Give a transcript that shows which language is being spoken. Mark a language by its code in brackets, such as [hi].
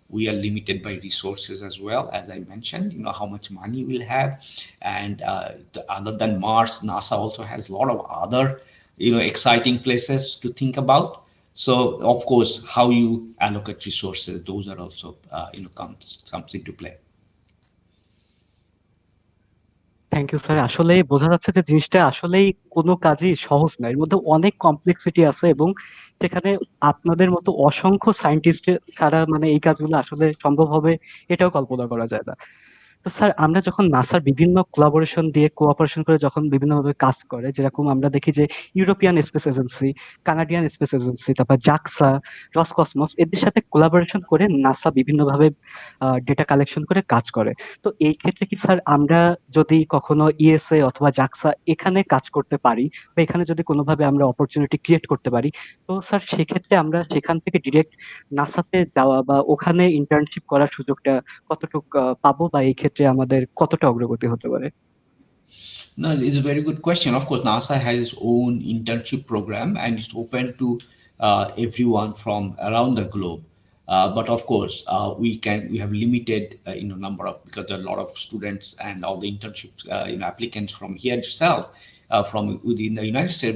[en] we are limited by resources as well, as I mentioned, how much money we'll have. And other than Mars, NASA also has a lot of other, exciting places to think about. So of course, how you allocate resources, those are also, comes into play. Thank you sir. [bn] আসলেই বোঝা যাচ্ছে যে জিনিসটা আসলেই কোনো কাজই সহজ না। এর মধ্যে অনেক কমপ্লেক্সিটি আছে এবং সেখানে আপনাদের মতো অসংখ্য সায়েন্টিস্ট ছাড়া মানে এই কাজগুলো আসলে সম্ভব হবে এটাও কল্পনা করা যায় না। তো স্যার আমরা যখন নাসার বিভিন্ন কোলাবোরেশন দিয়ে কোঅপারেশন করে যখন বিভিন্নভাবে কাজ করে, যেরকম আমরা দেখি যে European space agency, Canadian space agency, তারপর জাক্সা, রসকসমস এদের সাথে কোলাবোরেশন করে নাসা বিভিন্নভাবে ডেটা কালেকশন করে কাজ করে। তো এই ক্ষেত্রে কি স্যার আমরা যদি কখনো ইএসএ অথবা জাক্সা এখানে কাজ করতে পারি বা এখানে যদি কোনোভাবে আমরা অপরচুনিটি ক্রিয়েট করতে পারি, তো স্যার সেক্ষেত্রে আমরা সেখান থেকে ডিরেক্ট নাসাতে যাওয়া বা ওখানে ইন্টার্নশিপ করার সুযোগটা কতটুকু পাবো বা এই ক্ষেত্রে আমাদের কতটা অগ্রগতি হতে পারে? [en] No, it's a very good question. Of course, NASA has its own internship program and it's open to everyone from around the globe. But of course, we have limited number of, because there are a lot of students and all the internships applicants from here itself, from within the United States.